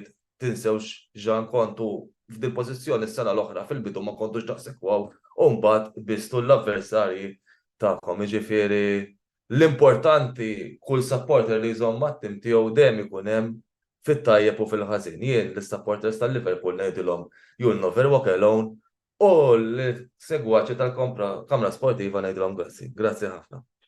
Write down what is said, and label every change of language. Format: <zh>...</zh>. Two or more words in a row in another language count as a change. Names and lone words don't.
<mt>Tinsewx ġan kontu f'din pożizzjoni s-sena l-oħra fil-bidu ma kontux daqshekk waw u mbagħad bistu l-avversarji tagħkom. Jiġifieri l-importanti kull supporter li jżomm mat-tim tiegħu dejjem ikun hemm fit-tajjeb u fil-ħażin. Jien l-supporters tal-Liverpool ngħidilhom</mt> <en>you'll never walk alone</en> <mt>u l-segwaċi tal-Kamra Sportiva ngħidilhom grazzi. Grazzi ħafna.</mt>